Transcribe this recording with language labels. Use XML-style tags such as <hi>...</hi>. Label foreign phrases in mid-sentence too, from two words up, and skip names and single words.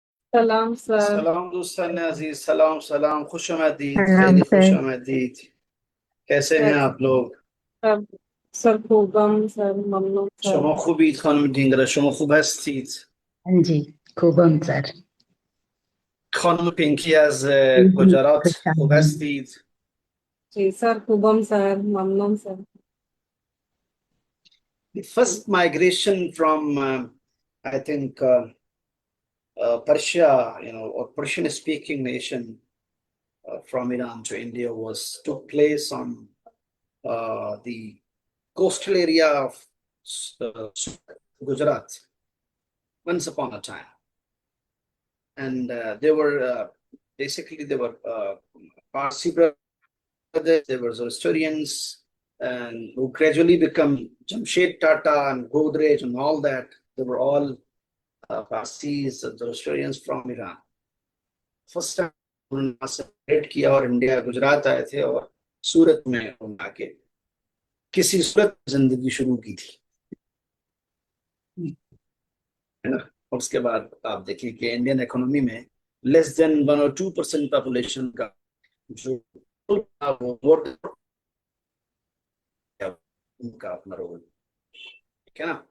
<hi>सलाम सर।</hi> <fa>سلام دوستان عزیز، سلام سلام، خوش آمدید,</fa> <hi>प्रणाम</hi> <fa>خیلی خوش</fa> <hi>सर। आमदीद। कैसे हैं कैसे? आप लोग?</hi> <fa>سب سر خوبم سر ممنون سر. شما خوبید خانم دینگره؟ شما خوب هستید؟</fa> <hi>हाँ जी, खूबम सर।</hi> <fa>خانم پینکی از</fa> <hi>जी,</hi> <fa>گجرات खुश خوب आमदीद। هستید؟ جی سر خوبم سر ممنون سر.</fa> <en>The first migration from I think Persia, or Persian speaking nation from Iran to India was took place on the coastal area of uh, Gujarat once upon a time. And they were basically they were Parsi brothers, they were Zoroastrians, and who gradually become Jamshed Tata and Godrej and all that. They were all Parsis, Zoroastrians from Iran. first time</en> <hi>उन्होंने सेपरेट किया और इंडिया गुजरात आए थे और सूरत में उन्होंने आके किसी सूरत में जिंदगी शुरू की थी, है ना। और उसके बाद आप देखिए कि</hi> <en>Indian economy</en> <hi>में</hi> <en>less than</en> <hi>1 और 2% पॉपुलेशन का जो वो वोट, उनका अपना रोल, ठीक है ना।</hi>